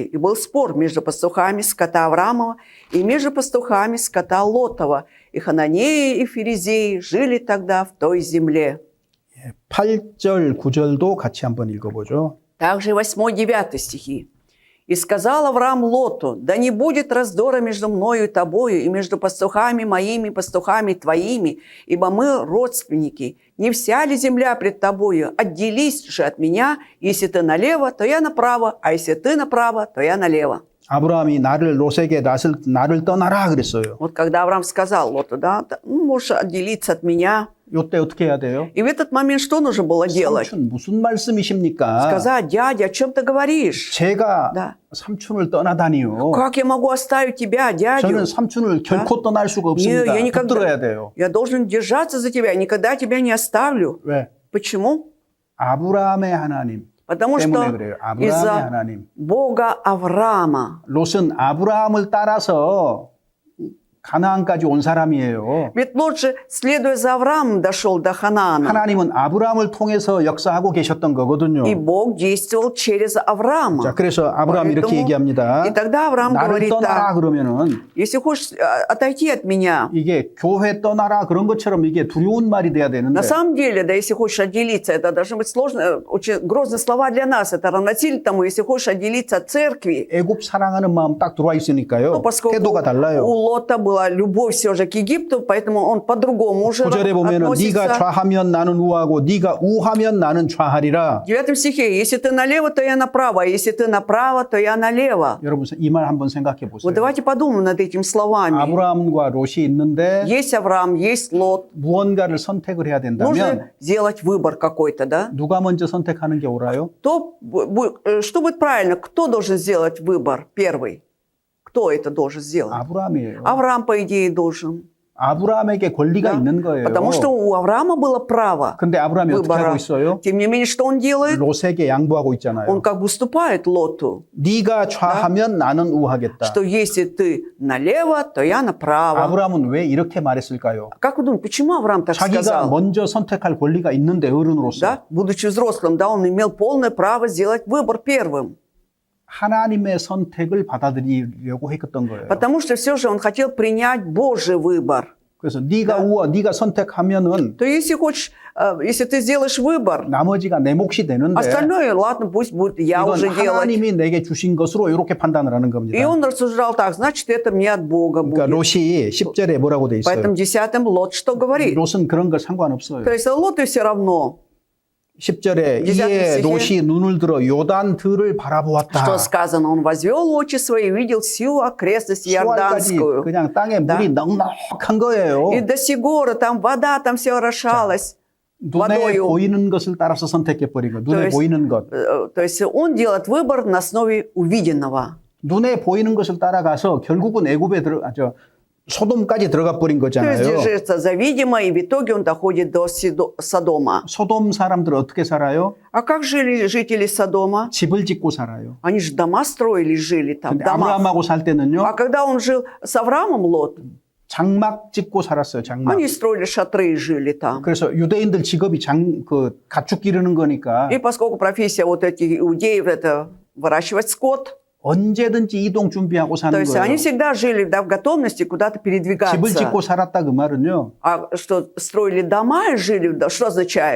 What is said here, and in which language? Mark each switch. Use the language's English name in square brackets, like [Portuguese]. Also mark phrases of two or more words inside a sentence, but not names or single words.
[Russian] И был спор между пастухами скота Авраамова и между пастухами скота Лотова. И Хананеи и Ферезеи жили тогда в той земле. [Korean] 8절, 9절도 같이 한번 읽어보죠. [Russian] Также 8-9 стихи. «И сказал Авраам Лоту, да не будет раздора между мною и тобою, и между пастухами моими, пастухами твоими, ибо мы родственники. Не вся ли земля пред тобою? Отделись же от меня, если ты налево, то я направо, а если ты направо, то я налево». [Korean] 아브라함이 롯에게 나를 떠나라 그랬어요. [Russian] Вот когда Авраам сказал Лоту, да, можешь отделиться от меня. [Korean] 이때 어떻게 해야 돼요? [Russian] И в этот момент что нужно было делать? [Korean] 삼촌 무슨 말씀이십니까? [Russian] Сказать: дядя, о чем ты говоришь? [Korean] 제가 [Russian] Да. [Korean] 삼촌을 떠나다니요. [Russian] Как я могу оставить тебя, дядю? [Korean] 저는 삼촌을 결코 떠날 수가 [Russian] Не, [Korean] 없습니다. [Russian] я никогда. [Korean] 붙들어야 돼요. [Russian] Я должен держаться за тебя, никогда тебя не оставлю. [Korean] 왜? [Russian] Почему? [Korean] 아브라함의 하나님 [Russian] Потому [Korean] 때문에 [Russian] что [Korean] 그래요. 아브라함의 [Russian] из-за [Korean] 하나님. [Russian] Бога Авраама. [Korean] 롯은 아브라함을 따라서 가나안까지 온 사람이에요. [Russian] Ведь Лот же, следуя за Авраамом, дошел до Ханаана. [Korean] 하나님은 아브라함을 통해서 역사하고 계셨던 거거든요. [Russian] И Бог действовал через [Korean] 자, [Russian] Авраама. [Korean] 그래서 아브라함이 이렇게 [Russian] Поэтому- [Korean] 얘기합니다. [Russian] И тогда Авраам [Korean] 나를 [Russian] говорит [Korean] 떠나라 [Russian] так: [Korean] 그러면은 [Russian] если хочешь отойти от меня, [Korean] 이게 교회 떠나라 그런 것처럼 이게 두려운 말이 돼야 되는데 [Russian] на самом деле, да, если хочешь отделиться, это должны быть сложные, очень грозные слова для нас. Это равносильно тому, если хочешь отделиться от церкви. [Korean] 애굽 사랑하는 마음 딱 들어와 있으니까요. [Russian] Поскольку [Korean] 태도가 달라요. [Russian] у Лота была любовь все же к Египту, поэтому он по-другому уже [Korean] 9절에 보면은 네가 [Russian] относится. [Korean] 좌하면 나는 우하고 네가 우하면 나는 좌하리라. [Russian] В 9 стихе: если ты налево, то я направо, а если ты направо, то я налево. [Korean] 여러분 이 말 한번 생각해 보세요. [Russian] Вот давайте подумаем над этими словами. [Korean] 아브라함과 롯이 있는데 [Russian] Есть Авраам, есть Лот. [Korean] 무언가를 선택을 해야 된다면 [Russian] Нужно сделать выбор какой-то, да? [Korean] 누가 먼저 선택하는 게 옳아요? [Russian] Что будет правильно? Кто должен сделать выбор первый? Кто это должен сделать? [Korean] 아브라함이에요. [Russian] Авраам, по идее, должен. [Korean] 아브라함에게 권리가 [Russian] Да? [Korean] 있는 거예요. [Russian] Потому что у Авраама было право [Korean] 근데 아브라함이 어떻게 [Russian] выбора. [Korean] 하고 있어요? [Russian] Тем не менее, что он делает? [Korean] 롯에게 양보하고 [Russian] Он [Korean] 있잖아요. [Russian] как бы уступает Лоту, [Korean] 네가 좌하면 나는 우하겠다. [Russian] что если ты налево, то я направо. [Korean] 아브라함은 왜 이렇게 말했을까요? [Russian] Как вы думаете, почему Авраам так [Korean] 자기가 [Russian] сказал? [Korean] 먼저 선택할 권리가 있는데 어른으로서 [Russian] Да? Будучи взрослым, да, он имел полное право сделать выбор первым. [Korean] 하나님의 선택을 받아들이려고 했던 거예요. [Russian] Потому что все же он хотел принять Божий выбор. [Korean] 그래서 네가 선택하면은 [Russian] То если хочешь, если ты сделаешь выбор, [Korean] 나머지가 내 몫이 되는데 [Russian] остальное, ладно, пусть будет я [Korean] 이건 [Russian] уже делать. [Korean] 하나님이 내게 주신 것으로 이렇게 판단을 하는 [Russian] И [Korean] 겁니다. [Russian] он рассуждал так: значит, это мне от Бога [Korean] 그러니까 [Russian] будет. [Korean] 롯이 10절에 뭐라고 돼 [Russian] Поэтому [Korean] 있어요? [Russian] 10-м Лот что говорит? [Korean] 롯은 그런 거 상관없어요. [Russian] То есть Лоту все равно. [Korean] 10절에 이에 롯이 눈을 들어 요단 들을 바라보았다. [Russian] Что сказано? Он возвел очи свои и видел всю окрестность [Korean] 수알까지 [Russian] Иорданскую. [Korean] 그냥 땅에 물이 넉넉한 거예요. [Russian] И до Сигора, там вода, там все орошалось [Korean] 눈에 [Russian] водою. [Korean] 보이는 것을 따라서 선택해 버린 거. 눈에 [Russian] есть- [Korean] 보이는 것. [Russian] То есть он делает выбор на основе увиденного. [Korean] 눈에 보이는 것을 따라가서 결국은 애굽에 소돔까지 들어가 버린 [Russian] То есть [Korean] 거잖아요. [Russian] держится за видимое, и в итоге он доходит до Содома. [Korean] 소돔 사람들 어떻게 살아요? [Russian] А как жили жители Содома? [Korean] 집을 짓고 살아요. [Russian] Они же дома строили, жили там, [Korean] 근데 [Russian] дома. [Korean] 아브라함하고 살 때는요. [Russian] А когда он жил с Авраамом, Лот, [Korean] 장막 짓고 살았어요. 장막. [Russian] они строили шатры и жили там. [Korean] 그래서 유대인들 직업이 가축 기르는 거니까 [Russian] И поскольку профессия вот этих иудеев – это выращивать скот, [Korean] 언제든지 이동 준비하고 [Russian] то [Korean] 사는 [Russian] есть [Korean] 거예요. [Russian] они всегда жили, да, в готовности куда-то [Korean] 집을 [Russian] передвигаться. [Korean] 짓고 살았다 그 말은요. [Russian] А что, строили дома и жили, да, что означает?